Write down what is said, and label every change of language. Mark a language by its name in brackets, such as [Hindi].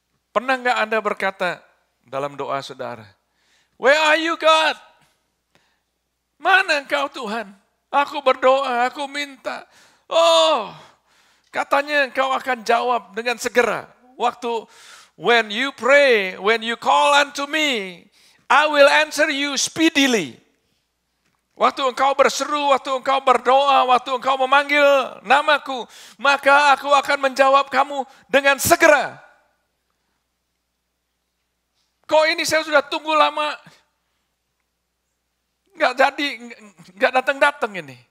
[Indonesian] Pernah nggak Anda berkata dalam doa saudara, [English] "Where are you God? [Indonesian] Mana engkau Tuhan? Aku berdoa, aku minta. Oh, katanya engkau akan jawab dengan segera. Waktu [English] when you pray, when you call unto me, I will answer you speedily." [Indonesian] Waktu engkau berseru, waktu engkau berdoa, waktu engkau memanggil namaku, maka aku akan menjawab kamu dengan segera. Kok ini saya sudah tunggu lama, nggak jadi, nggak datang-datang ini.